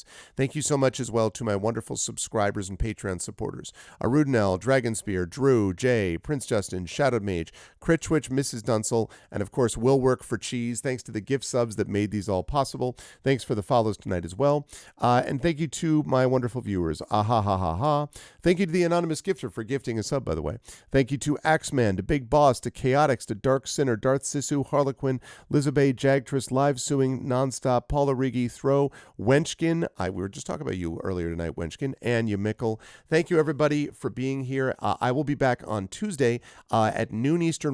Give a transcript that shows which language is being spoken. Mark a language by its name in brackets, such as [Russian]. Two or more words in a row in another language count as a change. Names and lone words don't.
[English] Thank you so much as well to my wonderful subscribers and Patreon supporters, Arudinel, Dragonspear, Drew, Jay, Prince Justin, Shadow Mage, Critchwitch, Mrs. Dunsel, and of course Will Work for Cheese. Thanks to the gift subs that made these all possible. Thanks for the follows tonight as well. And thank you to my wonderful viewers. Ha ha ha ha. Thank you to the anonymous gifter for gifting a sub, by the way. Thank you to Axeman, to Big Boss, to Chaotix, to Dark Sinner, Darth Sisu, Harlequin, Lizabeth, Jagtress, Live Suing, Nonstop, Paula Rigi, Throw, Wenchkin. We were just talking about you earlier tonight, Wenchkin, and Yamickle. Thank you, everybody, for being here. I will be back on Tuesday at noon Eastern.